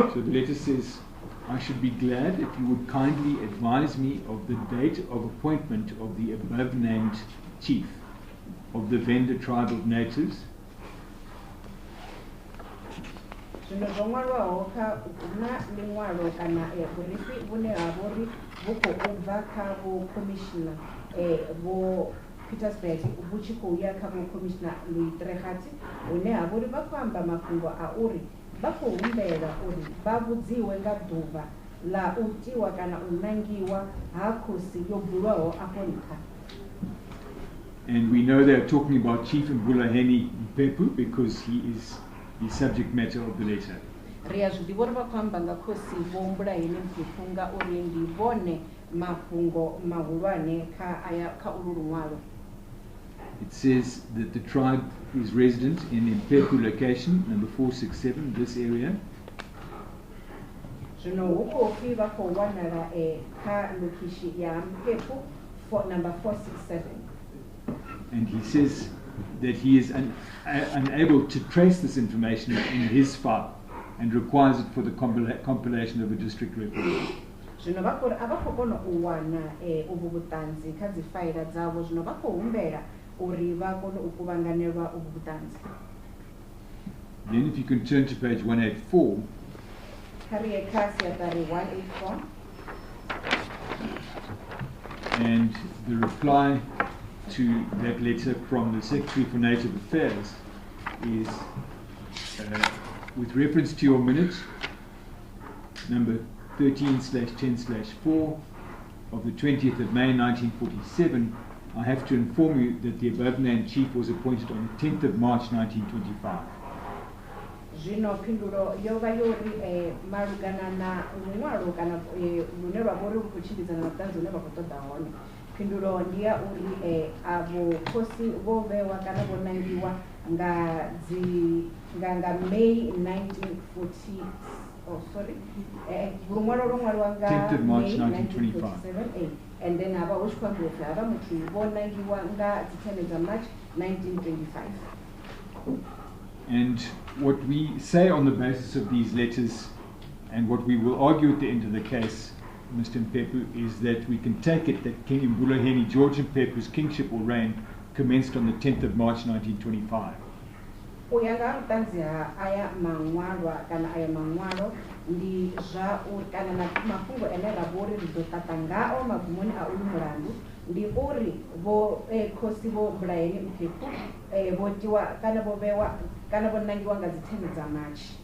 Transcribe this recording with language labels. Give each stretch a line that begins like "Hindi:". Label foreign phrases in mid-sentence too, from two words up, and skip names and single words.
English: So the letter says, I should be glad if you would kindly advise me of the date of appointment of the above named chief of the Vhavenda tribe of natives.
Venda: Petersburg, Commissioner Louis Trechati, une abori bakwamba mafungo auri vha khou humbela uri vha vhudziwe nga ḓuvha la u tiwa kana u nangiwa ha khosi yo bulwaho afho nṱha.
English: And we know they are talking about Chief Toni Mphephu because he is the subject matter of the letter.
Venda: Ri a zwi ḓivha uri vha khou amba nga khosi Vho Mphephu nga uri ndi vhone mafhungo mahulwane kha ulu luṅwalo.
English: It says that the tribe is resident in Limpopo location, number 467, this area.
Venda: Zwino hu khou pfi vha khou wanala kha lokishi ya Mphephu
English: for number 467. And he says that he is unable to trace this information in his file and requires it for the compilation of a district record.
Venda: Zwino vha khou a vha khou kona u wana uvhu vhuṱanzi kha dzi faila dzavho, zwino vha khou humbela uri vha kone u kuvhanganelwa uvhu vhuṱanzi.
English: Then if you can turn to page 184.
Venda: Kha kha siaṱari 184.
English: And the reply to that letter from the Secretary for Native Affairs is with reference to your minute number 13/10/4 of the 20th of May 1947, I have to inform you that the above named chief was appointed on the 10th of March 1925.
Venda: Zwino phindulo yo vha yori malugana na luṅwalo kana lune lwa vha uri lu khou tshimbidzana na vhuṱanzi hune vha khou ṱoḓa hone. Phindulo ndi ya uri avho khosi vho vhewa kana vho nangiwa nga May 1940.
English: Oh, sorry.
Venda: Luṅwalo lwo ṅwaliwa nga
English: 10th of March May 1925. And then
Venda: havha hu tshi khou ambiwa upfi havha muthu vho nangiwa nga dzi 10 dza March 1925.
English: And what we say on the basis of these letters and what we will argue at the end of the case, Mr. Mphephu, is that we can take it that King Mbulaheni George Mphephu's kingship or reign commenced on the 10th of March 1925.
Venda: Uya nga vhuṱanzi ha aya maṅwalwa kana aya maṅwalo ndi zwa uri kana na mafhungo ane ra vha uri ri ḓo ṱaṱa ngao magumoni a uyu mulandu ndi uri vho khosi vho Mbulaheni Mphephu vho tiwa kana vho vhewa kana vho nangiwa nga dzi 10 dza March.